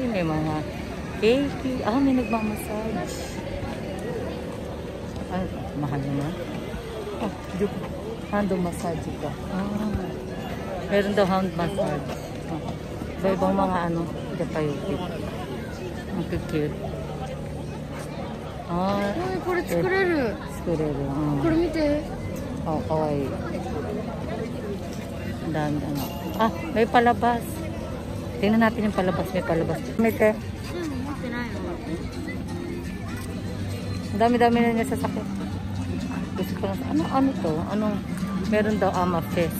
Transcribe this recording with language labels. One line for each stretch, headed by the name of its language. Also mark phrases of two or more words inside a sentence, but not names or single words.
Filipino: May mga cake. May nagmamassage. Mahal naman. Hando massage ito. Meron daw hand massage. Iba-ibang mga Japayuki. Ang cute.
Japanese: これ作れる. これ見て。可愛い.
Filipino: Ang dami may palabas. Tingnan natin yung palabas. May palabas. Mite. Ang dami-dami na niya sasakit. Gusto ko na, ano to? Meron daw Ama Fest.